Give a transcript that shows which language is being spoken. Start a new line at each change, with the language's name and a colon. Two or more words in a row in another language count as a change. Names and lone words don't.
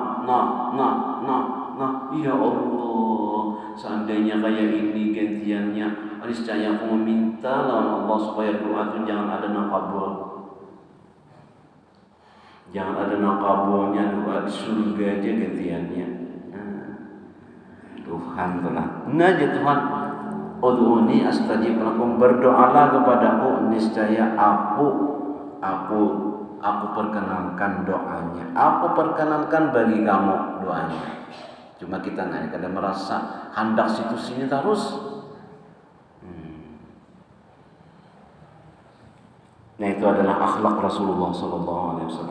Banjar: Ya Allah, seandainya kayak ini gantiannya, niscaya aku meminta lawan Allah supaya doa itu jangan ada nakabul. Jangan ada nakabulnya, doa di surga aja gantiannya. Tuhan telah. Nah Tuhan,
Arabic: ادعوني أستجب لكم,
Banjar: berdoalah kepadaku niscaya aku perkenankan doanya. Aku perkenankan bagi kamu doanya. Cuma kita nggak kadang merasa hendak situ sini terus. Nah itu adalah akhlak Rasulullah SAW.